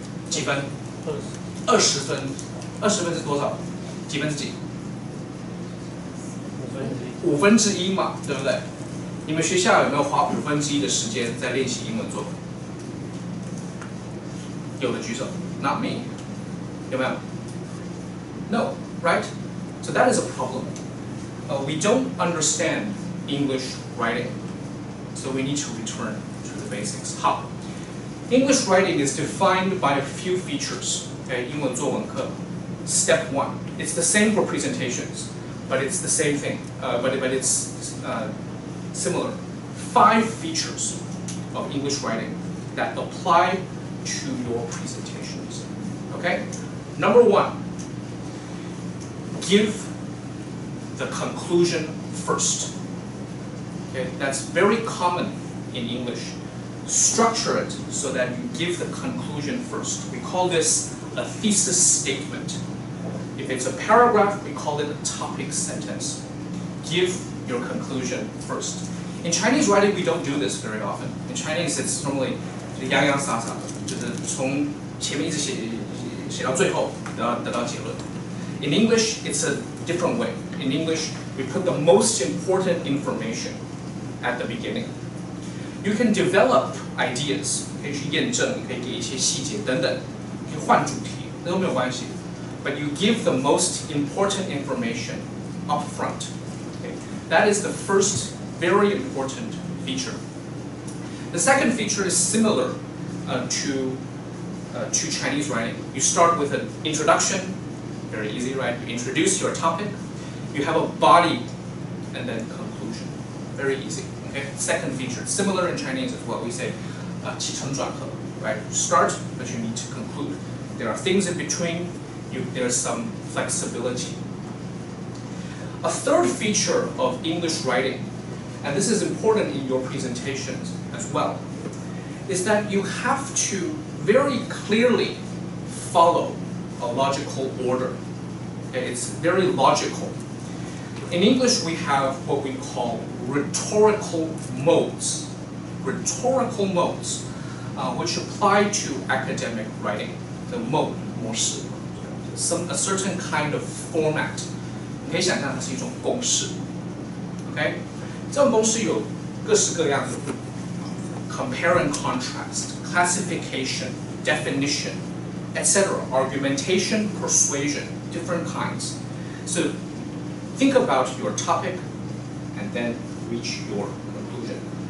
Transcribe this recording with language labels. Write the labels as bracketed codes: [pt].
[zh] 几分？20分。20分是多少？几分之几？1/5嘛，对不对？你们学校有没有花1/5的时间在练习英文作文？有的举手 [en] ，Not me， [zh] 有没有 [en] ？No, right? So that is a problem. We don't understand English writing, so we need to return to the basics. [zh] 好 [en] ，English writing is defined by a few features. Okay, [zh] 英文作文课 [en] ，Step 1. It's the same for presentations, but it's the same thing. But it's similar. 5 features of English writing that apply to your presentations. Okay? Number 1, give the conclusion first. Okay? That's very common in English. Structure it so that you give the conclusion first. We call this a thesis statement. If it's a paragraph, we call it a topic sentence. Give your conclusion first. In Chinese writing, we don't do this very often. In Chinese, it's normally [zh] 洋洋洒洒的，就是从前面一直写到最后，得到结论。 [en] In English, it's a different way. In English, we put the most important information at the beginning. You can develop ideas, [zh] 可以去验证，可以给一些细节等等，可以换主题，那都没有关系。 [en] But you give the most important information up front. Okay? That is the first very important feature. The second feature is similar to Chinese writing. You start with an introduction, very easy, right? You introduce your topic. You have a body, and then conclusion. Very easy. Okay. Second feature, similar in Chinese as well. We say [zh] 起承转合, [en] right? You start, but you need to conclude. There are things in between. There's some flexibility. A third feature of English writing, and this is important in your presentations as well, is that you have to very clearly follow a logical order. Okay, it's very logical. In English, we have what we call rhetorical modes. Rhetorical modes, which apply to academic writing. The mode, 模式 a certain kind of format. [zh] 你可以想象它是一种公式 ， [en] OK？ [zh] 这种公式有各式各样的 [en] compare and contrast, classification, definition, etc. Argumentation, persuasion, different kinds. So think about your topic and then reach your conclusion.